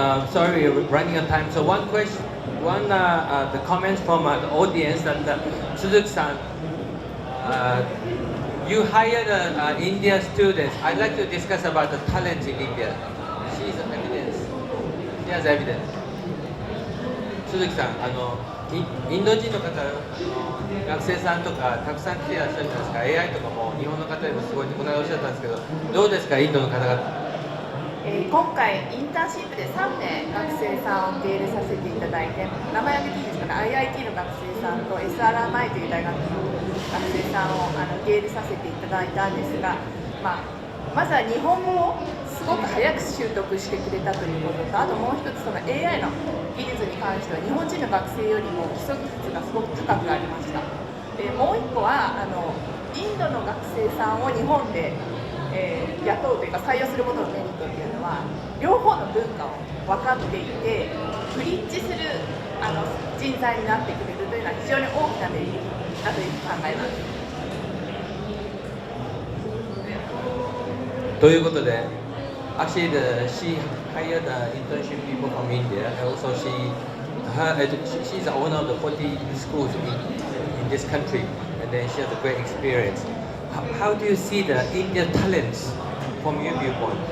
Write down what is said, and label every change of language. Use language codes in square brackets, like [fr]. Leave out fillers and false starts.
[en] Sorry, we're running out of time. So one question, the comments from the audience that Suzuki-san, you hired India students. I'd like to discuss about the talent in India. She's evidence. She has evidence. [ja] Suzuki-san, インド人の方、学生さんとかたくさん来ていらっしゃるじゃないですか。 AI とかも日本の方でもすごいこの間おっしゃったんですけど、どうですかインドの方々。今回インターンシップで3名学生さんを受け入れさせていただいて、名前挙げていいですかね、IIT の学生さんと SRMI という大学の学生さんを受け入れさせていただいたんですが、まずは日本語をすごく早く習得してくれたということと、あともう一つその AI の技術に関しては日本人の学生よりも基礎技術がすごく高くありました。でもう一個はインドの学生さんを日本で雇うというか採用することのメリットっていうのは両方の文化を分かっていてブリッジする人材になってくれるというのは非常に大きなメリットだというふうに考えます。ということで、 [en] actually she hired internship people from India, and also she's the owner of the 40 schools in this country, and then she has a great experience. How do you see the Indian talents from your viewpoint?